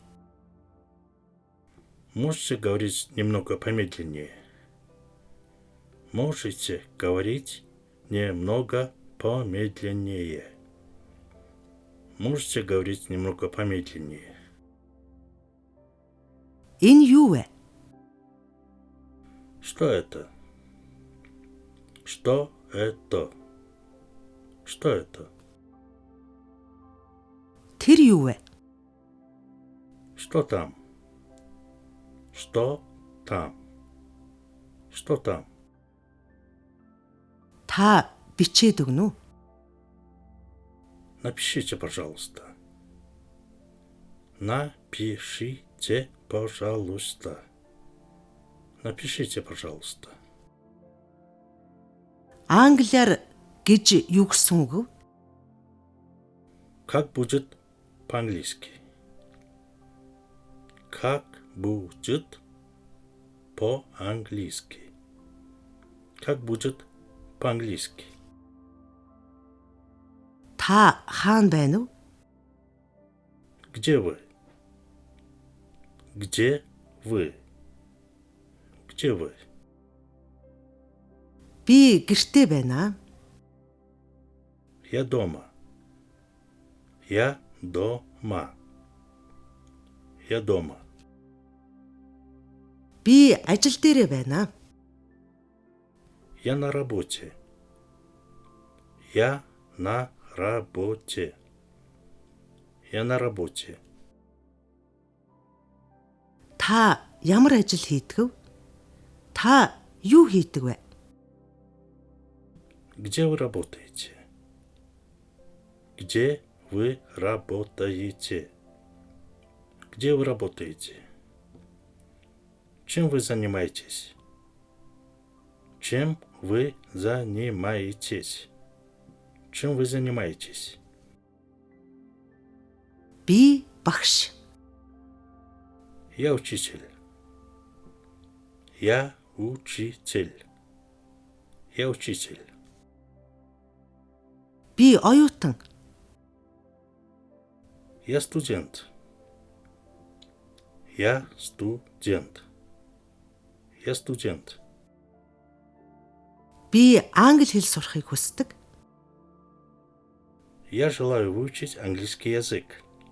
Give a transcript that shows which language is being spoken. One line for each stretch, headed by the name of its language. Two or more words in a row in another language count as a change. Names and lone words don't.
Russian: Можете говорить немного помедленнее? Можете говорить немного помедленнее? Можете говорить немного помедленнее?
Mongolian: Энэ юу вэ?
Russian: Что это? Что это? Что это?
Mongolian: Тэр юу вэ?
Russian: Что там? Что там? Что там?
Mongolian: Та бичээд өгнө үү?
Russian: Напишите, пожалуйста. Напишите, пожалуйста. Напишите, пожалуйста.
Mongolian: Англиар гэж юу гэсэн үг вэ?
Russian: Как будет по-английски? Как будет по-английски? Как будет по-английски?
Mongolian: Та хаана байна уу?
Russian: Где вы? Где вы? Где вы?
Mongolian: Би гэртээ байна.
Russian: Я дома. Я дома. Я дома.
Mongolian: Би ажил дээрээ байна.
Russian: Я на работе. Я на работе. Я на работе.
Mongolian: Та ямар ажил хийдэг вэ? Та юу хийдэг вэ?
Russian: Где вы работаете? Где вы работаете? Где вы работаете? Чем вы занимаетесь? Чем вы занимаетесь? Чем вы занимаетесь?
Mongolian: Би багш.
Russian: Я учитель. Я учитель. Я учитель.
Mongolian: Би оюутан.
Russian: Я студент. Я студент. Я студент.
Mongolian: Би англи хэл сурахыг хүсдэг.
Russian: Я желаю выучить английский язык.